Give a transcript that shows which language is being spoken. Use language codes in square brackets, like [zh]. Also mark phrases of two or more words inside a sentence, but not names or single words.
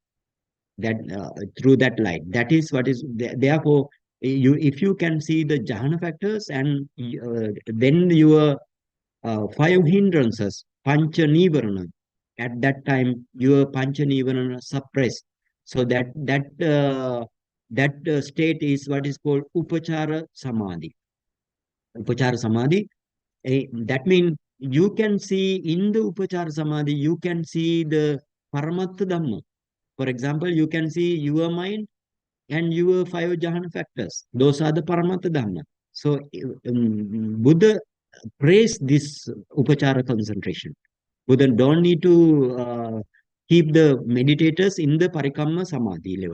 [en] That is what is therefore, if you can see the jhana factors, and then your five hindrances, [pi] pancha nivarana, [en] at that time your [pi] pancha nivarana [en] suppressed. So that state is what is called [pi] upachara samadhi. Upachara samadhi, [en] that means you can see in the [pi] upachara samadhi, [en] you can see the [pi] paramattha dhamma. [en] For example, you can see your mind and your five jhana factors. Those are the [pi] paramattha dhamma. [en] So Buddha praised this upachara concentration. Buddha don't need to keep the meditators in the [pi] parikamma samadhi [en] level.